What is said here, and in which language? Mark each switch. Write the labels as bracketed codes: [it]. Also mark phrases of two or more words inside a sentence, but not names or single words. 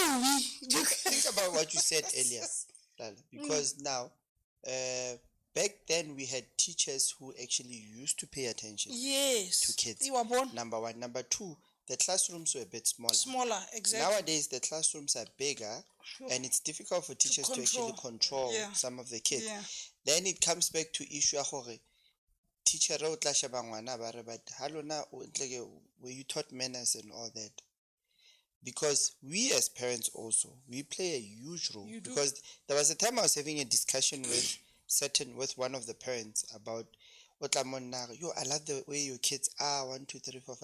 [en] Think about about what you said earlier, Laila, because now, back then we had teachers who actually used to pay attention Yes. to kids. You are born. Number one. Number two, the classrooms were a bit smaller. Smaller, exactly. Nowadays, the classrooms are bigger, and it's difficult for teachers to actually control some of the kids. Yeah. Then it comes back to issue [st] ya gore teacher o tla sheba ngwana ba re, [en] but [st] ha lona [en] were you taught manners and all that? Because we as parents also, we play a huge role. Because there was a time I was having a discussion with one of the parents about yo, I love the way your kids are, 1, 2, 3, 4, 5.